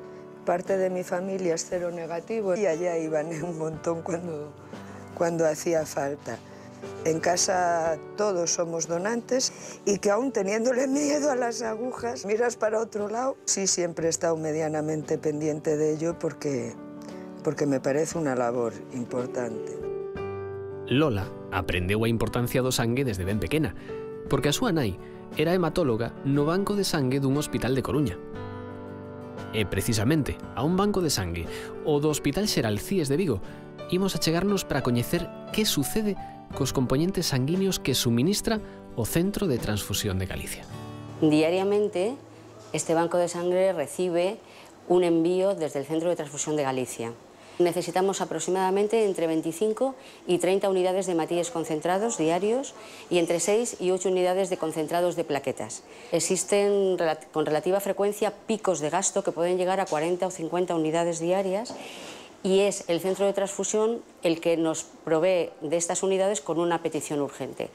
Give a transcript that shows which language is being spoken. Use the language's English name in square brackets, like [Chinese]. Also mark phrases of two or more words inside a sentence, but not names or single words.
[Spanish] Parte de mi familia es cero negativo y allá iban un montón cuando hacía falta. En casa todos somos donantes y que aún teniéndole miedo a las agujas, miras para otro lado. Sí, siempre he estado medianamente pendiente de ello porque me parece unha labor importante. [Galician] Lola aprendeu a importancia do sangue desde ben pequena, porque a súa nai era hematóloga no banco de sangue dun hospital de Coruña. E precisamente a un banco de sangue, o do Hospital Xeral Cíes de Vigo, imos a chegarnos para coñecer que sucede cos componentes sanguíneos que suministra o Centro de Transfusión de Galicia. [Spanish] Diariamente, este banco de sangre recibe un envío desde el Centro de Transfusión de Galicia. Necesitamos aproximadamente entre 25 y 30 unidades de hematíes concentrados diarios y entre 6 y 8 unidades de concentrados de plaquetas. Existen con relativa frecuencia picos de gasto que pueden llegar a 40 o 50 unidades diarias y es el centro de transfusión el que nos provee de estas unidades con una petición urgente.